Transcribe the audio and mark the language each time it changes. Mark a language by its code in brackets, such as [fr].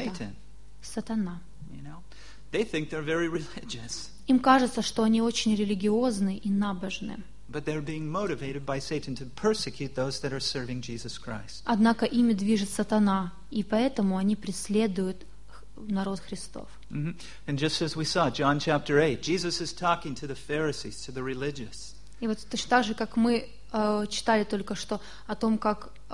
[en] Satan. [ru] Сатана. [en] You know? They think they're very religious. [ru] Им кажется, что они очень религиозны и набожны. [en] But they're being motivated by Satan to persecute those that are serving Jesus Christ. [ru] Однако ими движет сатана, и поэтому они преследуют народ Христов. Mm-hmm. [en] And just as we saw, John chapter 8, Jesus is talking to the Pharisees, to the religious. [ru] И вот точно так же, как мы читали только что о том, как